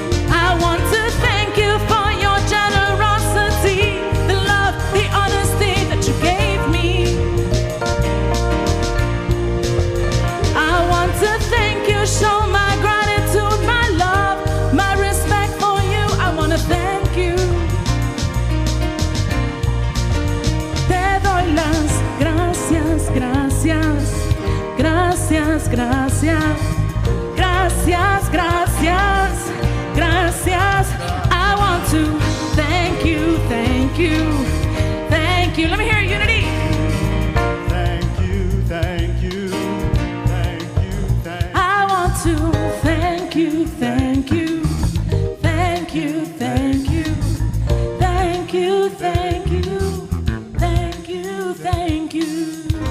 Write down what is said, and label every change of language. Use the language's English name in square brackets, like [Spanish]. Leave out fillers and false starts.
[English] I want to thank you for your generosity, the love, the honesty that you gave me. I want to thank you, show my gratitude, my love, my respect for you. I want to thank you. [Spanish] Te doy las gracias, gracias, gracias, gracias, gracias, gracias, gracias. [English] I want to thank you, thank you, thank you. Let me hear it, unity. Thank you, thank you, thank you, thank I want to thank you, thank you, thank you, thank you, thank you, thank you, thank you, thank you.